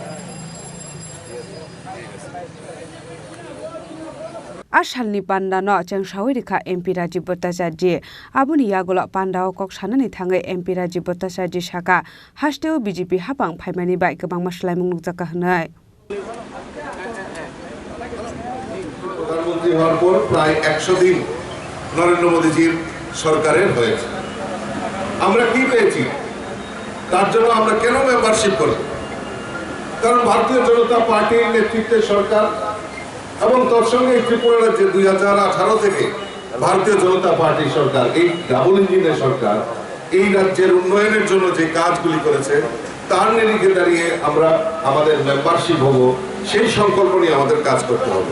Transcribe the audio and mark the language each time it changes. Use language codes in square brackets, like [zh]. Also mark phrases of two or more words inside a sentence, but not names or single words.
[trp] आसालनि पान्डानो चेंसावरिखा एमपी राजीव भट्टाचार्य आबुनि यागुला पान्डाव कक साननानै थाङै एमपी राजीव भट्टाचार्य साका हास्टेव बीजेपी हाबां फाइमानि बाय गोबां मसलायमुं नुजाका होनाय [bn] প্রধানমন্ত্রী হওয়ার পর প্রায় 100 দিন নরেন্দ্র মোদীজির সরকারের হয়েছে। আমরা কি পেয়েছি তার জন্য আমরা কেন মেম্বারশিপ করব? কারণ ভারতীয় জনতা পার্টির নেতৃত্বে সরকার এবং তার সঙ্গে ত্রিপুরা রাজ্যে 2018 থেকে ভারতীয় জনতা পার্টির সরকার এই ডাবল ইঞ্জিনের সরকার এই রাজ্যের উন্নয়নের জন্য যে কাজগুলি করেছে তার নিরিখে দাঁড়িয়ে আমরা আমাদের মেম্বারশিপ হব সেই সংকল্প নিয়ে আমাদের কাজ করতে হবে।